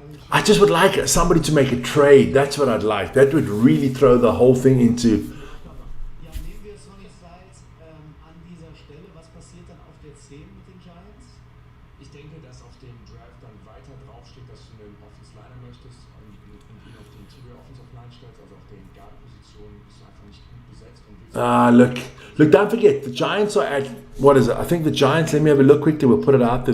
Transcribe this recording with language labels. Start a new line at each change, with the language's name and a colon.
English: I just would like somebody to make a trade. That's what I'd like. That would really throw the whole thing into.
German: Ja, nehmen wir Sonny Styles an dieser Stelle. Was passiert dann auf der 10 mit den Giants? Ich denke, dass auf dem Draft dann weiter draufsteht, dass du einen Offensive Liner möchtest und ihn auf den Interior Offensive Line stellst, also auf den Guard-Positionen bist du einfach nicht gut besetzt und willst
English: Look, don't forget, the Giants are at, what is it? I think the Giants, let me have a look quickly, we'll put it out there.